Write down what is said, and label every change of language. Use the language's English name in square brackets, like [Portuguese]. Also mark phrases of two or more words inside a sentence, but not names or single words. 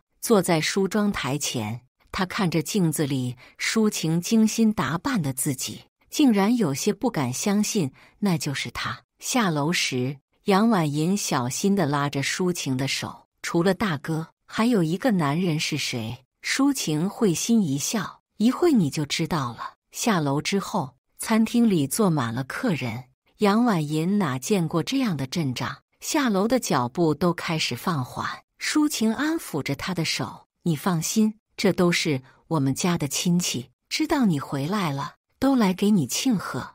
[Chinese] 坐在梳妝台前，他看着鏡子裡舒晴精心打扮的自己，竟然有些不敢相信那就是他。下樓時，杨婉银小心地拉着舒晴的手，除了大哥，還有一個男人是誰？舒晴會心一笑，一會你就知道了。下樓之後，餐廳裡坐滿了客人，楊婉銀哪見過這樣的陣仗，下樓的腳步都開始放緩。舒晴安撫着他的手，你放心，這都是我們家的親戚，知道你回來了，都來給你慶賀。